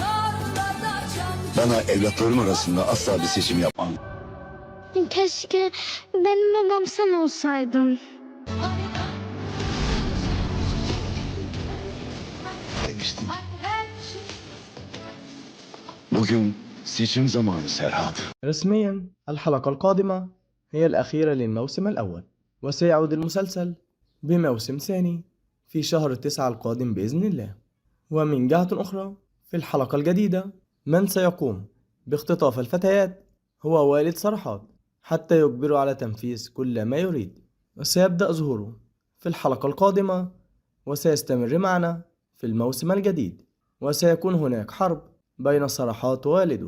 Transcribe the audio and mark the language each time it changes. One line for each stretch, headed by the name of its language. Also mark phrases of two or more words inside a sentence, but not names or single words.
Turkish: Bana evlatlarım arasında asla bir seçim yapmam Keşke benim babam sen olsaydın. demiştim. Bugün seçim zamanı Serhat.
Arabic: رسميا الحلقة القادمة هي الأخيرة للموسم الأول، وسيعود المسلسل بموسم ثاني في شهر 9 القادم بإذن الله. ومن جهة أخرى في الحلقة الجديدة من سيقوم باختطاف الفتيات هو والد صرحات حتى يجبره على تنفيذ كل ما يريد، وسيبدأ ظهوره في الحلقة القادمة وسيستمر معنا في الموسم الجديد، وسيكون هناك حرب بين صرحات ووالده.